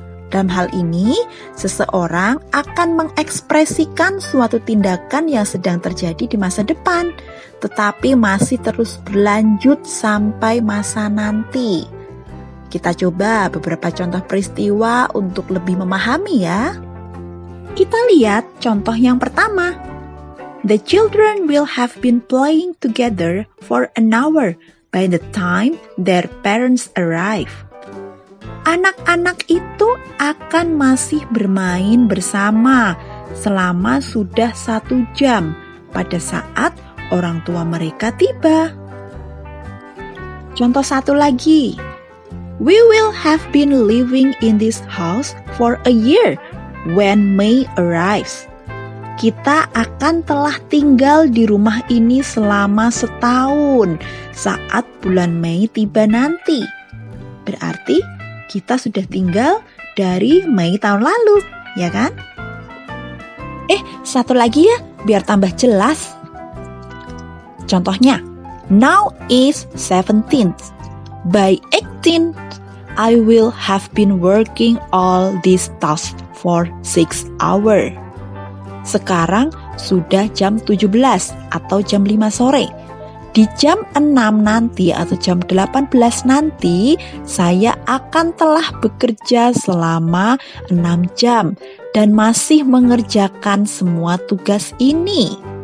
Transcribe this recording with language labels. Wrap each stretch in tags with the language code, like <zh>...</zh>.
<id>Dalam hal ini, seseorang akan mengekspresikan suatu tindakan yang sedang terjadi di masa depan, tetapi masih terus berlanjut sampai masa nanti. Kita coba beberapa contoh peristiwa untuk lebih memahami ya. Kita lihat contoh yang pertama.</id> <en>The children will have been playing together for an hour by the time their parents arrive.</en> <id>Anak-anak itu akan masih bermain bersama selama sudah 1 jam pada saat orang tua mereka tiba. Contoh satu lagi.</id> <en>We will have been living in this house for a year when May arrives.</en> <id>Kita akan telah tinggal di rumah ini selama 1 tahun saat bulan Mei tiba nanti. Berarti kita sudah tinggal dari Mei tahun lalu, ya kan? Satu lagi ya, biar tambah jelas. Contohnya,</id> <en>now is 17th. By 18th, I will have been working all these tasks for 6 hours.</en> <id>Sekarang sudah jam 17 atau jam 5 sore. Di jam 6 nanti atau jam 18 nanti, saya akan telah bekerja selama 6 jam dan masih mengerjakan semua tugas ini.</id>